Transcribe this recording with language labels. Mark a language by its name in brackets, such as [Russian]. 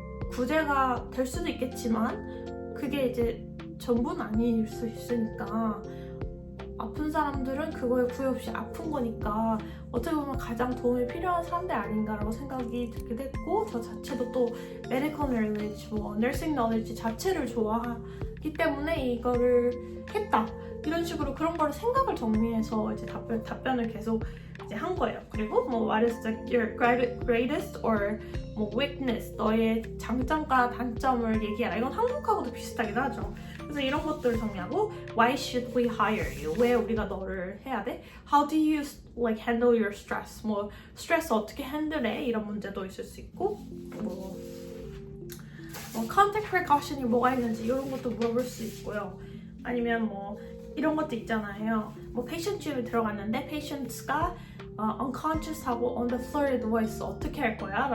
[Korean] 구제가 될 수도 있겠지만 그게 이제 전부는 아닐 수 있으니까 아픈 사람들은 그거에 구애 없이 아픈 거니까 어떻게 보면 가장 도움이 필요한 사람들 아닌가라고 생각이 들기도 했고 저 자체도 또 medical knowledge, 뭐 nursing knowledge 자체를 좋아하기 때문에 이거를 했다 이런 식으로 그런 걸 생각을 정리해서 이제 답변을 계속 이제 한 거예요. 그리고 뭐 [English] what is your greatest or [Korean] 뭐 weakness 너의 장점과 단점을 얘기해라. 이건 한국하고도 비슷하긴 하죠. 그래서 이런 것들을 정리하고 [English] Why should we hire you? [Korean] 왜 우리가 너를 해야 돼? [English] How do you like handle your stress? [Korean] 뭐 스트레스 어떻게 핸들해? 이런 문제도 있을 수 있고 뭐 contact precaution이 뭐가 있는지 이런 것도 물어볼 수 있고요. 아니면 뭐 이런 것도 있잖아요. 뭐 patient집에 들어갔는데 patients가 unconscious하고 [English] on the floor [Korean] 에 누워있어 어떻게 할 거야?